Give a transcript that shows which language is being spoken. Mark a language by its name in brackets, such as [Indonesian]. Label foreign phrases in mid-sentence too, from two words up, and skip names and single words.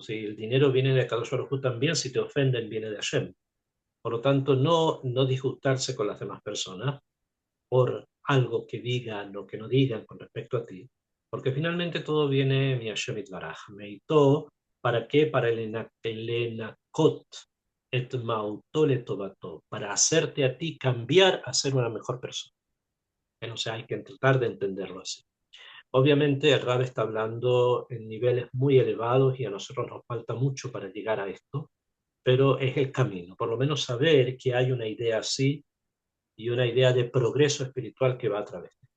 [Spanish] Si el dinero viene de [Hebrew] Kadosh Baruj Hu [Spanish] también, si te ofenden, viene de Hashem. Por lo tanto, no disgustarse con las demás personas por algo que digan o que no digan con respecto a ti, porque finalmente todo viene mi [Hebrew] Hashem Itbaraj. [Spanish] Meitó, ¿para qué? Para el [Hebrew] enakot et mauto le tobato, [Spanish] para hacerte a ti cambiar a ser una mejor persona. O sea, hay que tratar de entenderlo así. Obviamente el Rab está hablando en niveles muy elevados y a nosotros nos falta mucho para llegar a esto, pero es el camino, por lo menos saber que hay una idea así y una idea de progreso espiritual que va a través.